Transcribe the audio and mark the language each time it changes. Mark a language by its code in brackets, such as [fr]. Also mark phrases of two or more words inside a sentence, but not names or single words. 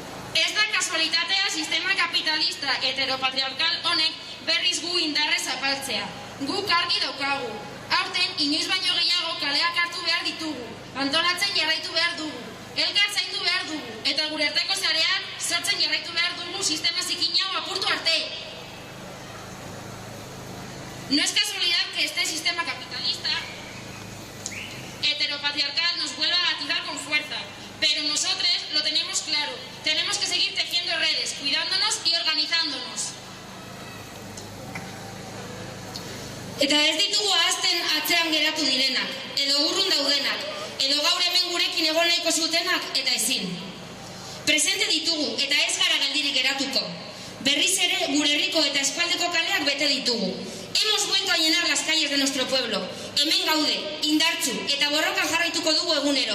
[eu] Ez da kasualitatea sistema kapitalista heteropatriarkal honek berriz gu indarrez apaltzea. Guk argi daukagu. Aurten, inoiz baino gehiago kaleak hartu behar ditugu. Antolatzen jarraitu behar dugu. Elkar zaindu behar dugu. Eta gure arteko zarean sortzen jarraitu behar dugu sistema zikina hau apurtu arte. [es] No es casualidad que este sistema capitalista heteropatriarcal nos vuelva a atizar con fuerza. Pero nosotros lo tenemos claro. Tenemos que seguir tejiendo redes, cuidándonos y organizándonos. [eu] Eta ez ditugu ahazten atzean geratu direnak, edo urrun daudenak, edo gaur hemen gurekin egon nahiko zutenak eta ezin. Presente ditugu eta ez gara geldirik geratuko. Berriz ere gure herriko eta eskualdeko kaleak bete ditugu. [es] Hemos vuelto a llenar las calles de nuestro pueblo. [eu] Hemen gaude, indartsu eta borrokan jarraituko dugu egunero.